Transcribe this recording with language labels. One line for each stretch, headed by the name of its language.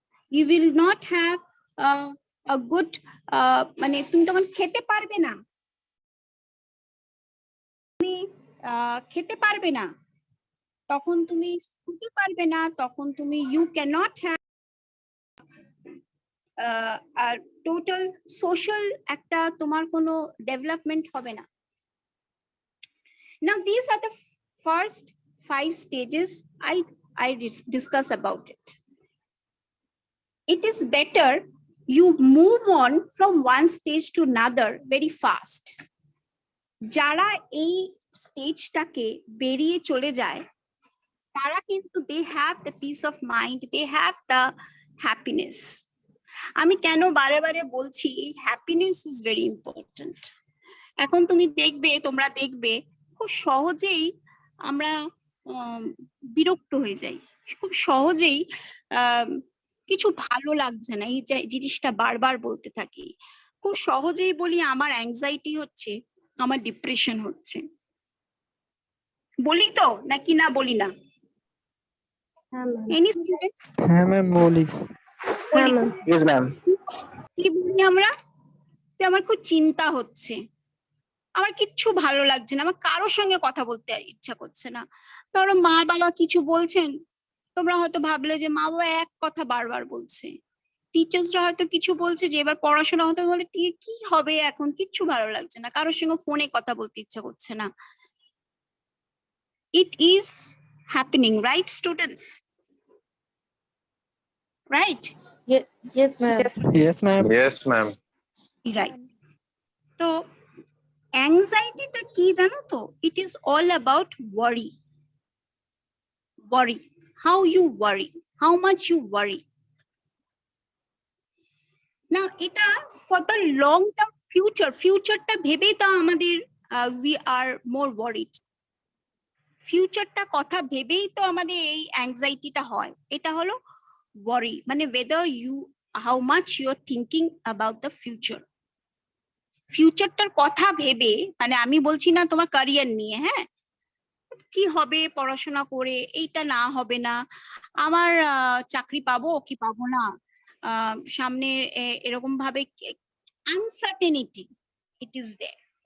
English: You will not have a good
Bangla: মানে তুমি তখন খেতে পারবে না, তুমি খেতে পারবে না, তখন তুমি শুতে পারবে না, তখন তুমি
English: you cannot have
Bangla: আর total social একটা তোমার কোনো ডেভেলপমেন্ট হবে না।
English: Now these are the first 5 stages I discuss about it. It is better you move on from one stage to another very fast.
Bangla: যারা এই স্টেজটাকে বেরিয়ে চলে যায়, তারা কিন্তু
English: they have the peace of mind, they have the happiness.
Bangla: আমি কেন বারে বারে বলছি
English: Happiness is very important.
Bangla: এখন তোমরা দেখবে খুব সহজেই আমরা বিরক্ত হয়ে যাই, খুব সহজেই কিছু ভালো লাগছে না, এই জিনিসটা বারবার বলতে থাকি, খুব সহজেই বলি আমার অ্যাংজাইটি হচ্ছে, আমার ডিপ্রেশন হচ্ছে, বলি তো নাকি না বলি না?
English: Any students?
Bangla: হ্যাঁ ম্যাম বলি। বলি তো?
English: Yes ma'am.
Bangla: কি বলি আমরা? যে আমার খুব চিন্তা হচ্ছে, আমার কিচ্ছু ভালো লাগছে না, আমার কারোর সঙ্গে কথা বলতে ইচ্ছা করছে না। ধরো মা বাবা কিছু বলছেন, তোমরা হয়তো ভাবলে যে মা বাবা এক কথা বারবার বলছে, টিচার্সরা হয়তো কিছু বলছে যে এবার পড়াশোনা হতে বলে কি হবে, এখন কিচ্ছু ভালো লাগছে না, কারোর সঙ্গে ফোনে কথা বলতে ইচ্ছা করছে না।
English: It is happening, right students? Right? Yes, ma'am. Yes ma'am. Yes, ma'am.
Bangla: Right. তো অ্যাংজাইটিটা কি জানো তো?
English: It is all about worry. Worry. How you worry. How much you worry. Now,
Bangla: এটা
English: for the long term future.
Bangla: Future-টা ভেবেই তো আমাদের
English: we are more worried.
Bangla: Future-টা কথা ভেবেই তো আমাদের এই অ্যাংজাইটিটা হয়। এটা হলো
English: worry, মানে whether how much you are thinking about the future.
Bangla: ফিউচারটার কথা ভেবে, মানে আমি বলছি না তোমার ক্যারিয়ার নিয়ে, হ্যাঁ, কি হবে পড়াশোনা করে, এইটা না হবে না, আমার চাকরি পাবো কি পাবো না, সামনে এরকম ভাবে আনসার্টেনিটি,
English: It is there.